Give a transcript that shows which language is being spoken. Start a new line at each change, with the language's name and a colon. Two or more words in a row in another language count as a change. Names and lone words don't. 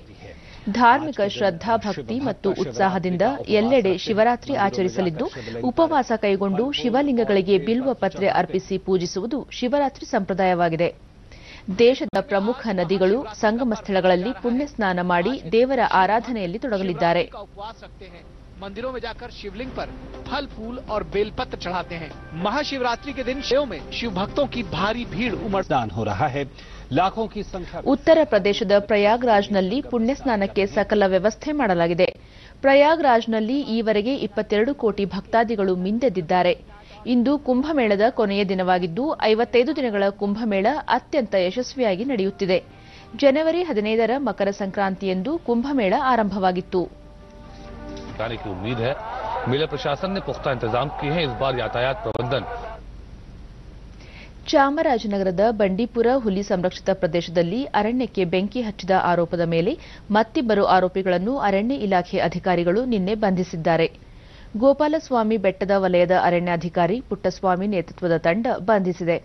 Kannada: ಧಾರ್ಮಿಕ ಶ್ರದ್ಧಾ ಭಕ್ತಿ ಮತ್ತು ಉತ್ಸಾಹದಿಂದ ಎಲ್ಲೆಡೆ ಶಿವರಾತ್ರಿ ಆಚರಿಸಲಿದ್ದು, ಉಪವಾಸ ಕೈಗೊಂಡು ಶಿವಲಿಂಗಗಳಿಗೆ ಬಿಲ್ವ ಪತ್ರೆ ಅರ್ಪಿಸಿ ಪೂಜಿಸುವುದು ಶಿವರಾತ್ರಿ ಸಂಪ್ರದಾಯವಾಗಿದೆ. ದೇಶದ ಪ್ರಮುಖ ನದಿಗಳು, ಸಂಗಮ ಸ್ಥಳಗಳಲ್ಲಿ ಪುಣ್ಯ ಸ್ನಾನ ಮಾಡಿ ದೇವರ ಆರಾಧನೆಯಲ್ಲಿ ತೊಡಗಲಿದ್ದಾರೆ.
Hindi: मंदिरों में जाकर शिवलिंग पर फल फूल और बेलपत्र चढ़ाते हैं. महाशिवरात्रि के दिन शिव में शिव भक्तों की भारी भीड़ उमड़दान हो रहा है. लाखों की संख्या.
Kannada: ಉತ್ತರ ಪ್ರದೇಶದ ಪ್ರಯಾಗ್ರಾಜ್ನಲ್ಲಿ ಪುಣ್ಯ ಸ್ನಾನಕ್ಕೆ ಸಕಲ ವ್ಯವಸ್ಥೆ ಮಾಡಲಾಗಿದೆ. ಪ್ರಯಾಗ್ರಾಜ್ನಲ್ಲಿ ಈವರೆಗೆ 22 ಕೋಟಿ ಭಕ್ತಾದಿಗಳು ಮಿಂದೆದ್ದಿದ್ದಾರೆ. ಇಂದು ಕುಂಭಮೇಳದ ಕೊನೆಯ ದಿನವಾಗಿದ್ದು, 55 ದಿನಗಳ ಕುಂಭಮೇಳ ಅತ್ಯಂತ ಯಶಸ್ವಿಯಾಗಿ ನಡೆಯುತ್ತಿದೆ. ಜನವರಿ 15ರ ಮಕರ ಸಂಕ್ರಾಂತಿಯಂದು ಕುಂಭಮೇಳ ಆರಂಭವಾಗಿತ್ತು.
Hindi: की उम्मीद है. मेला प्रशासन ने पुख्ता इंतजाम किए हैं. इस बार यातायात प्रबंधन.
Kannada: ಚಾಮರಾಜನಗರದ ಬಂಡೀಪುರ ಹುಲಿ ಸಂರಕ್ಷಿತ ಪ್ರದೇಶದಲ್ಲಿ ಅರಣ್ಯಕ್ಕೆ ಬೆಂಕಿ ಹಚ್ಚಿದ ಆರೋಪದ ಮೇಲೆ ಮತ್ತಿಬ್ಬರು ಆರೋಪಿಗಳನ್ನು ಅರಣ್ಯ ಇಲಾಖೆ ಅಧಿಕಾರಿಗಳು ನಿನ್ನೆ ಬಂಧಿಸಿದ್ದಾರೆ. ಗೋಪಾಲಸ್ವಾಮಿ ಬೆಟ್ಟದ ವಲಯದ ಅರಣ್ಯಾಧಿಕಾರಿ ಪುಟ್ಟಸ್ವಾಮಿ ನೇತೃತ್ವದ ತಂಡ ಬಂಧಿಸಿದೆ.